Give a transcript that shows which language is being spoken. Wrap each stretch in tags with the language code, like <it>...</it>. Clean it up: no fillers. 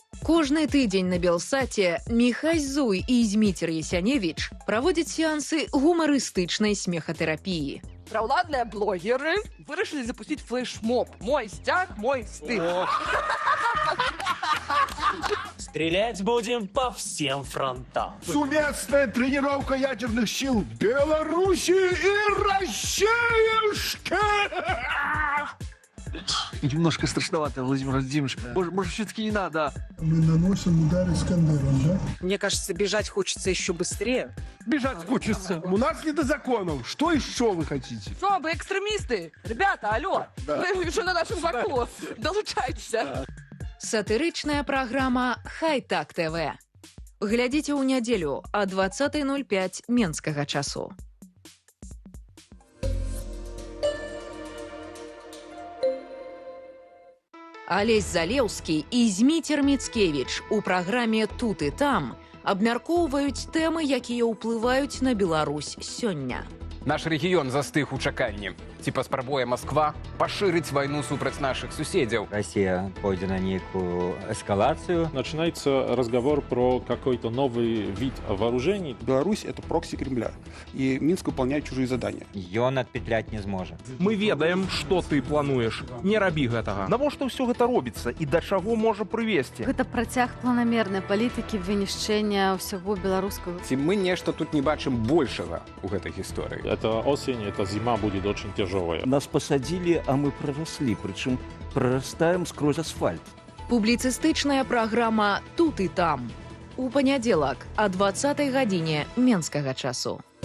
<be>Кожны тыдзень на Белсаце Міхась Зуй і Зміцер Ясяневіч праводзяць сеансы гумарыстычнай смехатэрапіі.</be> <ru>Провладные блогеры решили запустить флешмоб. Мой стяг, мой стыд. Стрелять будем по всем фронтам. Совместная тренировка ядерных сил Беларуси и Россиюшки! Немножко страшновато, Владимир Владимирович. Может, все-таки не надо? Мы наносим удар Искандером, да? Мне кажется, бежать хочется еще быстрее. Бежать хочется. У нас не до законов. Что еще вы хотите? Что, вы экстремисты? Ребята, алло, вы уже на нашем боку. Долучайтесь.</ru> <be>Сатырычная праграма «Хай-так ТВ». Глядзіце ў нядзелю о 20:05 менскага часу. Алесь Залеўскі і Зміцер Міцкевіч у праграме «Тут і там» абмяркоўваюць тэмы, якія ўплываюць на Беларусь сёння. Наш рэгіён застыг у чаканні. Ці паспрабуе Масква пашырыць вайну супраць нашых суседзяў.</be> <ru>Россия пойдет на некую эскалацию. Начинается разговор про какой-то новый вид вооружений. Беларусь — это прокси Кремля. И Минск выполняет чужие задания. Ён отпетлять не сможет.</ru> <be>Мы ведаем, что ты плануешь. Не рабі гэтага. Навошта ўсё гэта робіцца і да чаго можа прывесці? Гэта працяг планамернай палітыкі вынішчэння ўсяго беларускага. Ці мы нешта тут не бачым большага ў гэтай гісторыі.</be> <ru>Это осень, эта зима будет очень тяжелая. Нас посадили, а мы проросли, причем прорастаем сквозь асфальт.</ru> <be>Публіцыстычная праграма «Тут і там». У панядзелак о 20:00 гадзіне менскага часу.</be>